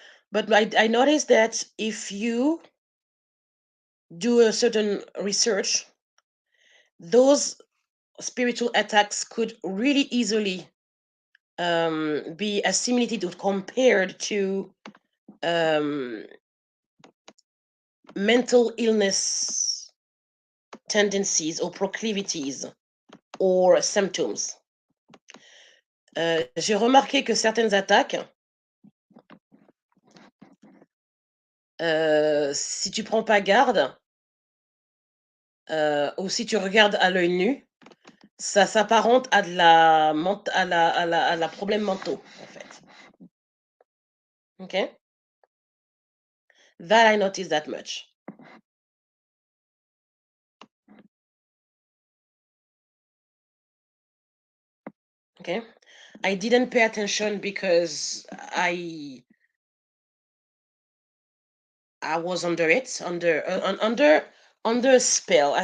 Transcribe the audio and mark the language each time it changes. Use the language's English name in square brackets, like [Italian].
[English] But I noticed that if you do a certain research, those spiritual attacks could really easily be assimilated or compared to um, mental illness tendencies or proclivities or symptoms. [French] J'ai remarqué que certaines attaques, si tu prends pas garde, ou si tu regardes à l'œil nu, ça s'apparente à de la à la problèmes mentaux, en fait. [English] Okay? That I noticed that much. Okay? I didn't pay attention because I was under it, under a spell.